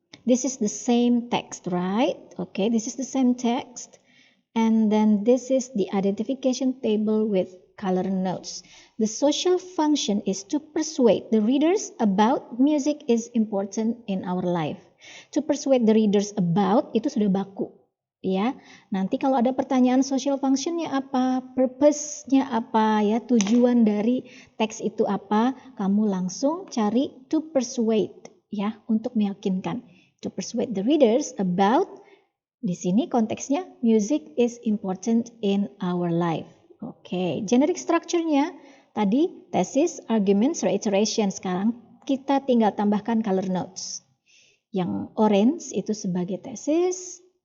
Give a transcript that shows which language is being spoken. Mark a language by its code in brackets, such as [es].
[en] This is the same text, right? Okay, this is the same text. And then this is the identification table with color notes. The social function is to persuade the readers about music is important in our life. To persuade the readers about [id] itu sudah baku. Ya, nanti kalau ada pertanyaan social functionnya apa, purpose-nya apa, ya tujuan dari teks itu apa, kamu langsung cari to persuade, ya untuk meyakinkan. [en] To persuade the readers about, [id] di sini konteksnya [en] music is important in our life. [id] Oke, generic structure-nya tadi thesis, arguments, reiteration. Sekarang kita tinggal tambahkan color notes. Yang orange itu sebagai thesis.